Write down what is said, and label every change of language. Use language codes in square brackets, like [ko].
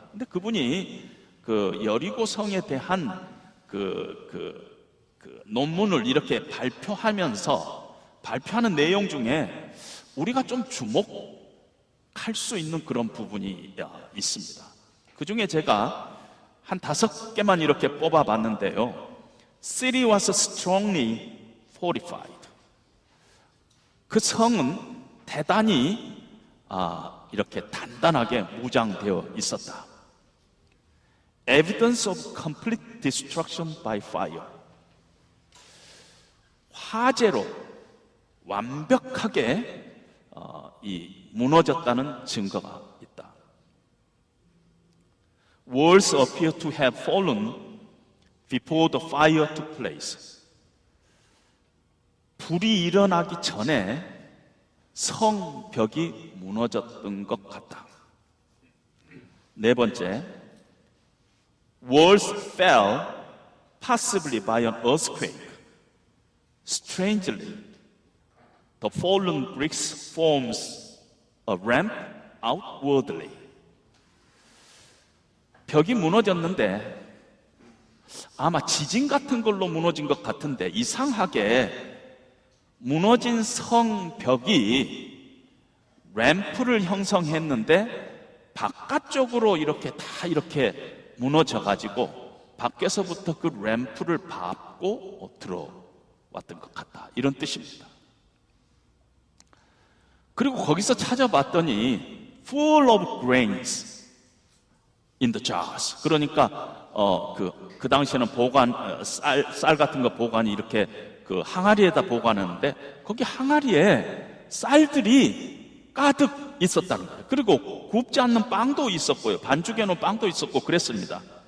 [ko] 근데 그분이 그 여리고 성에 대한 그 논문을 이렇게 발표하는 내용 중에 우리가 좀 주목할 수 있는 그런 부분이 있습니다. 그 중에 제가 한 5개만 이렇게 뽑아봤는데요. [en] City was strongly fortified. [ko] 그 성은 대단히 이렇게 단단하게 무장되어 있었다. [en] Evidence of complete destruction by fire. [ko] 화재로 완벽하게 무너졌다는 증거가 있다. [en] Walls appear to have fallen before the fire took place. [ko] 불이 일어나기 전에 성벽이 무너졌던 것 같다. 4번째, [en] walls fell possibly by an earthquake. Strangely, the fallen bricks forms a ramp outwardly. [ko] 벽이 무너졌는데 아마 지진 같은 걸로 무너진 것 같은데, 이상하게 무너진 성벽이 램프를 형성했는데 바깥쪽으로 이렇게 다 이렇게 무너져가지고 밖에서부터 그 램프를 밟고 들어왔던 것 같다, 이런 뜻입니다. [en] 그리고 거기서 찾아봤더니 full of grains in the jars. [ko] 그러니까 그 당시에는 쌀 같은 거 보관이 이렇게 그 항아리에다 보관하는데 거기 항아리에 쌀들이 가득 있었다는 거예요. 그리고 굽지 않는 빵도 있었고요. 반죽해 놓은 빵도 있었고 그랬습니다.